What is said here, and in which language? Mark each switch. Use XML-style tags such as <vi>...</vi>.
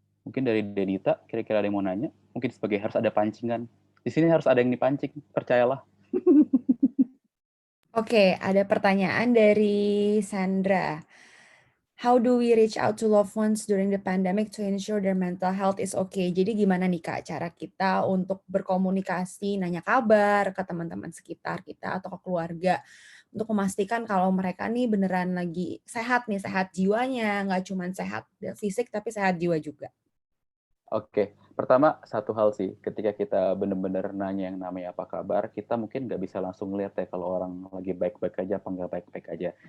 <id>Mungkin dari Denita, kira-kira ada yang mau nanya? Mungkin sebagai harus ada pancingan. Di sini harus ada yang dipancing, percayalah. Oke, ada pertanyaan dari Sandra.</id> <en>How do we reach out to loved ones during the pandemic to ensure their mental health is okay?</en> <id>Jadi gimana nih Kak cara kita untuk berkomunikasi, nanya kabar ke teman-teman sekitar kita atau ke keluarga untuk memastikan kalau mereka nih beneran lagi sehat nih, sehat jiwanya, nggak cuma sehat fisik tapi sehat jiwa juga. Oke, pertama satu hal sih, ketika kita benar-benar nanya yang namanya apa kabar, kita mungkin nggak bisa langsung lihat ya kalau orang lagi baik-baik aja apa nggak baik-baik aja.</id>